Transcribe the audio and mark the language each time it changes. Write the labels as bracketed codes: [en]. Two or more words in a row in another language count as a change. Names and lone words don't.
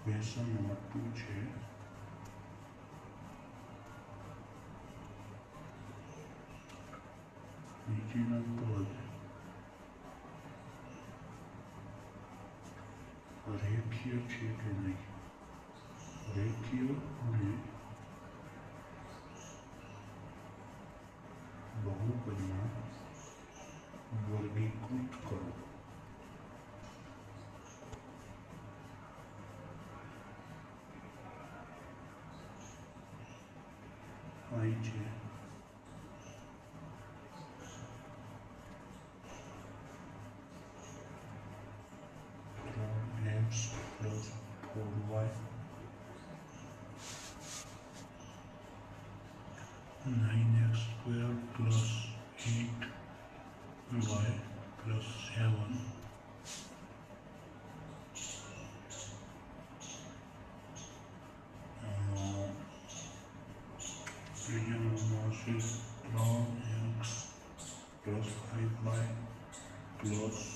[en] question number [gu] 2 છે નીચેના પદ રેખીય છે કે નહીં, રેખીય અને બહુપદમાં વર્ગીકૃત કરો. અહીં છે [en] 3x plus 4y 9x square plus 8y plus 7 3x plus 5y plus